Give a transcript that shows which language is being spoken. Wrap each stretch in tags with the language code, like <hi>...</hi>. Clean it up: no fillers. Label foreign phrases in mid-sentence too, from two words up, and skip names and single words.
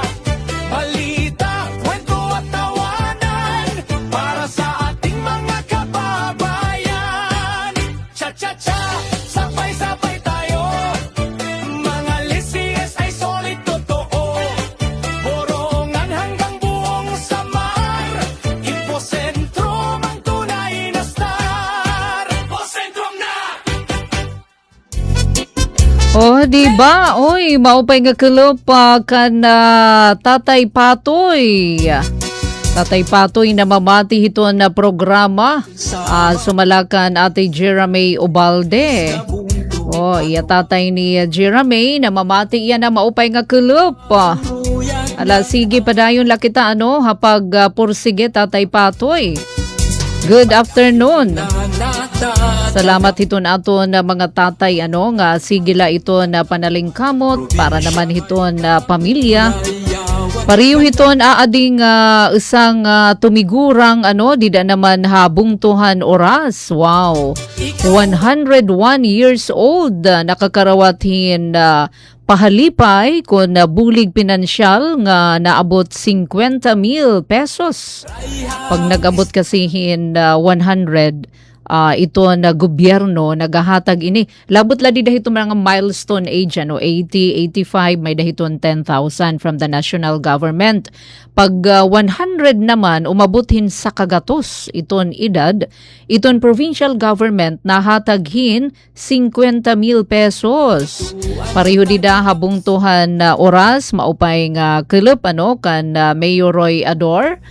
<tl>Balita, kwento at tawanan para sa ating mga kababayan. Cha-cha-cha, sabay-sabay tayo. Mga listeners ay solid totoo. Borongan hanggang buong Samar. Infocentrum ang tunay na star. Infocentrum na! Oh, di ba?</tl> <war>Oy, maupay nga kulop kan Tatay Patoy. Tatay Patoy na mamati hito na programa. Sumalakan Ate Jeremy Obalde. Oh, iya tatay ni Jeremy na mamati iya na maupay nga kulop. Ala, sige pa dayon lakita ano, hapag pursige Tatay Patoy.</war> <en>Good afternoon.</en> <war>Salamat ito na ato na mga tatay ano nga sigila ito na panalingkamot para naman ito na pamilya. Pariyo ito na ading isang tumigurang ano dida naman habungtuhan oras. Wow. 101</war> <en>years old</en> <war>nakakarawatin pahalipay kung bulig pinansyal nga naabot 50,000 pesos. Pag nag-abot kasihin 100 ito na gobyerno nagahatag ini. Labot la di dahito mga</war> <en>milestone age</en> <war>80, 85 may dahiton 10,000</war> <en>from the national government.</en> <war>Pag 100 naman umabothin sa kagatos iton edad, iton provincial government nahataghin 50,000 pesos. Pareho dida habungtuhan oras maupay nga kelep kan Mayor Roy Ador.</war>